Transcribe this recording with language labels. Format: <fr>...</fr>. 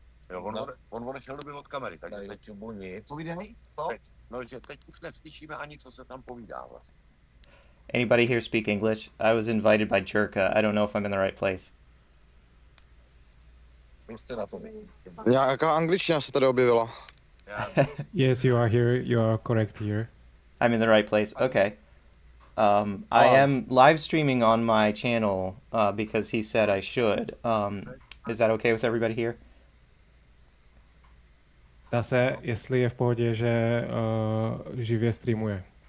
<cs>Jo, on odešel dobil od kamery, takže teď nic. Povídej? No, že teď už neslyšíme ani, co se tam povídá vlastně.</cs> <en>Anybody here speak English? I was invited by Jerka. I don't know if I'm in the right place.</en> <cs>Nějaká angličtina se tady objevila.</cs> <en>Yes, you are here. You are correct here. I'm in the right place. Okay. I am live streaming on my channel because he said I should. Is that okay with everybody here?</en> <cs>Ptá se, jestli je v pohodě, že živě streamuje.</cs>